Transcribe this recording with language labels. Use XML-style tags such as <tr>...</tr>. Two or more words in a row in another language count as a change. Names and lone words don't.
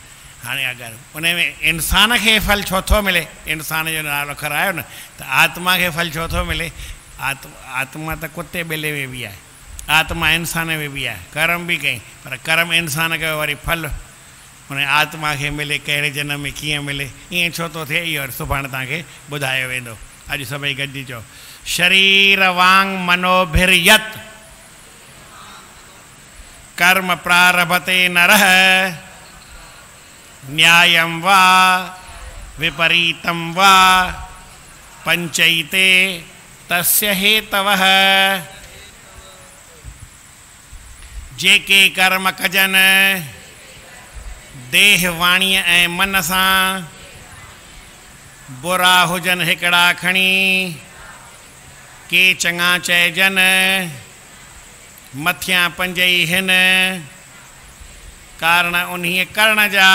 <sd>हाणे अगरि उन में इंसान खे फल छो थो मिले, इंसान जो नालो खरायो न, त आत्मा खे फल छो थो मिले। आत्मा त कुते ॿेले में बि आहे, आत्मा इंसान में बि आहे। कर्म बि कई, पर कर्म इंसान कयो, वरी फल उन आत्मा खे मिले। कहिड़े जनम में कीअं मिले, ईअं छो थो थिए, इहो सुभाणे तव्हांखे ॿुधायो वेंदो। अॼु सभई गॾिजी चओ,</sd> <sa>शरीर वांग मनोभिर्यत कर्म प्रारभते नरः न्यायं वा विपरीतं वा पंचैते तस्य हेतवः।</sa> <sd>जेके कर्म कजन देह वाणीअ ऐं मन सां, बुरा हुजन हिकिड़ा खणी के चङा चइजन, मथियां पंज ई हिन कारण उन्हीअ करण जा।</sd>